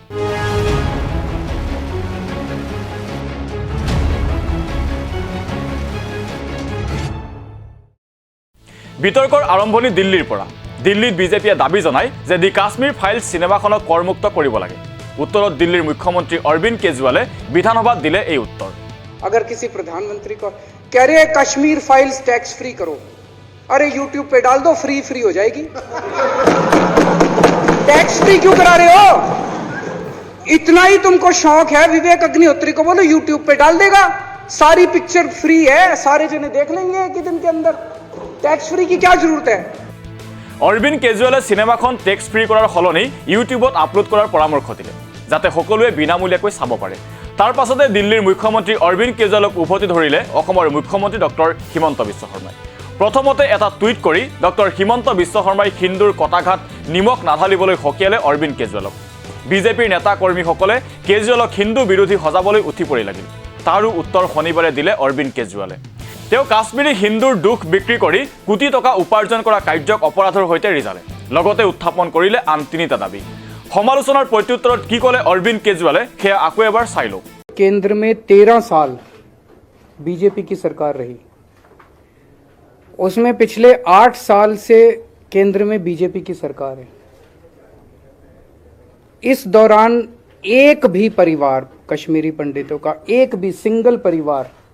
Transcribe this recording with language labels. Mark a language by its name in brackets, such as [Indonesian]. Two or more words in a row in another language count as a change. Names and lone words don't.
[Assamese] বিতৰ্কৰ আৰম্ভণি দিল্লীৰ পৰা দিল্লীত বিজেপিয়ে দাবী জনায় যে দি কাশ্মীৰ ফাইলছ সিনেমাখনক কৰমুক্ত কৰিব লাগে উত্তৰত দিল্লীৰ মুখ্যমন্ত্ৰী অৰবিন্দ কেজৰিৱালে বিধানসভাত দিলে এই উত্তৰ [Hindi] अगर किसी प्रधानमंत्री को कह रहे कश्मीर फाइल्स [English] tax free [Hindi] करो अरे YouTube पे डाल दो फ्री हो जाएगी [English] tax free [Hindi] क्यों करा रहे हो इतना ही तुमको शौक है विवेक अग्निहोत्री को बोलो YouTube पे डाल देगा सारी पिक्चर फ्री है सारे जने देख लेंगे एक ही दिन के अंदर [English] tax free [Hindi] की क्या जरूरत है [Assamese] অৰবিন্দ কেজৰিৱালে সিনেমাখন [English] tax free [Assamese] কৰাৰ সলনি ইউটিউবত আপলোড কৰাৰ পৰামৰ্শ দিলে যাতে সকলোৱে বিনামূলীয়াকৈ চাব পাৰে তাৰ পাছতে দিল্লীৰ মুখ্যমন্ত্ৰী অৰবিন্দ কেজৰিৱালক উভতি ধৰিলে অসমৰ মুখ্যমন্ত্ৰী ডক্টৰ হিমন্ত বিশ্ব শৰ্মাই প্ৰথমতে এটা টুইট কৰি ডক্টৰ হিমন্ত বিশ্ব শৰ্মাই হিন্দুৰ কটাঘাত নিমখ নাঢালিবলৈ হকিয়ালে অৰবিন্দ কেজৰিৱালক বিজেপিৰ নেতা কৰ্মীসকলে কেজৰিৱালক হিন্দু বিৰোধী সজাবলৈ উঠি পৰি লাগিল তাৰো উত্তৰ শনিবাৰে দিলে অৰবিন্দ কেজৰিৱালে তেওঁ কাশ্মীৰী হিন্দুৰ দুখ বিক্ৰী কৰি কোটি টকা উপাৰ্জন কৰা কাৰ্যক অপৰাধৰ সৈতে ৰিজালে লগতে উত্থাপন কৰিলে আন তিনিটা দাবী সমালোচনাৰ প্ৰত্যুত্তৰত কি ক'লে অৰবিন্দ কেজৰিৱালে সেয়া আকৌ এবাৰ চাই লওক [Hindi] केंद्र में 13 साल बीजेपी की सरकार रही उसमें पिछले 8 साल से केंद्र में बीजेपी की सरकार है इस दौरान एक भी परिवार कश्मीरी पंडितों का एक भी सिंगल परिवार